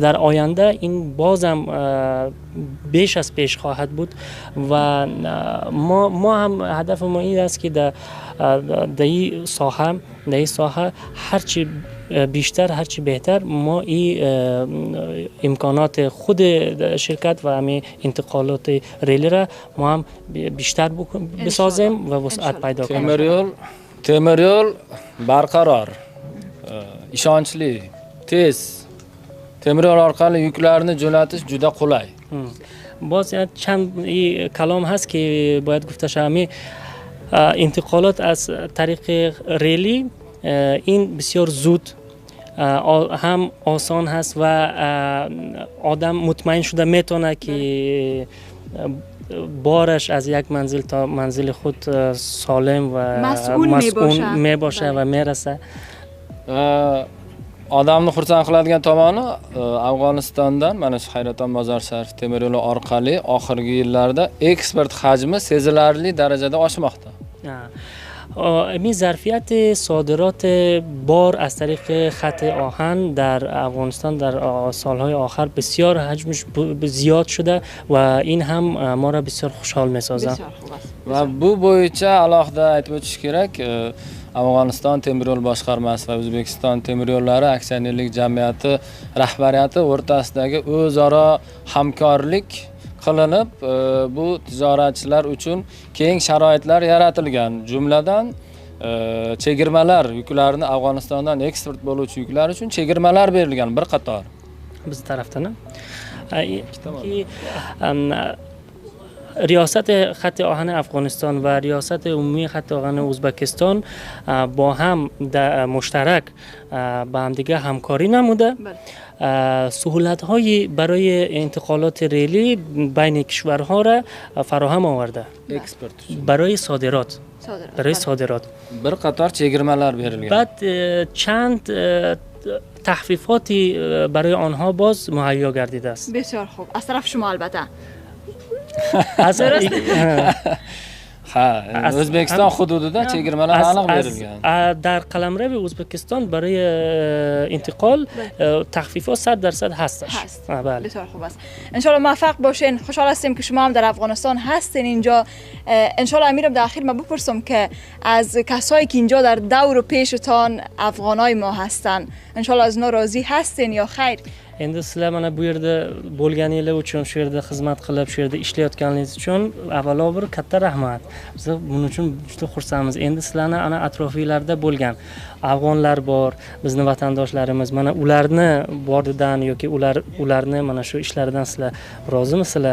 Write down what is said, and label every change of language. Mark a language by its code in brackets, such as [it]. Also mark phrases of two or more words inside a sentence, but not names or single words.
[fa] در آینده این بازم بیش از پیش خواهد بود و ما هم هدف ما این است که در این ساحه هرچی بیشتر هرچی بهتر ما این امکانات خود شرکت و همین انتقالات ریلی را ما هم بیشتر بسازیم و وسعت پیدا کنیم. [uz] temir yo'l barqaror, ishonchli, tez. Temir yo'l orqali yuklarni jo'natish juda qulay. [fa] باز چند کلام هست که باید گفته شود. انتقالات از طریق ریلی این بسیار زود هم آسان هست و آدم مطمئن شده میتونه که بارش از یک منزل تا منزل خود سالم و مسئول میباشه و میرسه. [uz] Odamni xursand qiladigan tomoni Afg'onistondan mana shu Hayraton Mozor Sharif temir yo'li orqali oxirgi yillarda eksport hajmi sezilarli darajada oshmoqda. [fa] این ظرفیت صادرات بار از طریق خط آهن در افغانستان در سالهای آخر بسیار حجمش زیاد شده و این هم ما را بسیار خوشحال می‌سازه. [uz] و bu bo'yicha alohida aytib o'tish kerak, Afg'oniston temir yo'l boshqarmasi va O'zbekiston temir yo'llari aksionerlik jamiyati rahbariyati o'rtasidagi o'zaro hamkorlik qilinib, bu tijoratchilar uchun keng sharoitlar yaratilgan. Jumladan chegirmalar, yuklarni Afg'onistondan eksport bo'luvchi yuklar uchun chegirmalar berilgan bir qator. Biz tarafdan [fa] ریاست خط آهن افغانستان و ریاست عمومی خط آهن ازبکستان با هم مشترک با هم دیگه همکاری نموده. سهولت های برای انتقالات ریلی بین کشورها را فراهم آورده. برای صادرات. [uz] bir qator chegirmalar berilgan. [fa] بعد چند تخفیفاتی برای آنها باز مهیا گردیده است. بسیار خوب. از طرف شما البته. [uz] O'zbekiston hududida chegirmalar aniq berilgan. [fa] در قلمرو ازبکستان برای انتقال تخفیفات 100% هستش. بله. بسیار خوب است. [ar] ان شاء الله [fa] موفق باشین. خوشحال هستیم که شما هم در افغانستان هستین اینجا. [ar] ان شاء الله [fa] امیرم در اخیر ما بپرسم که از کسایی که اینجا در دور و پیشتان افغانای ما هستن [ar] ان شاء الله [fa] از اونا راضی هستین یا خیر؟ [uz] endi sizlar mana bu yerda bo'lganingiz uchun, shu yerda xizmat qilib, shu yerda ishlayotganingiz uchun avvalo bir katta rahmat. Biz buning uchun juda xursandmiz. Endi sizlarni ana atrofingizlarda bo'lgan afg'onlar bor, bizning vatandoshlarimiz, mana ularni bordidan yoki ularni mana shu ishlaridan sizlar rozimisizlar?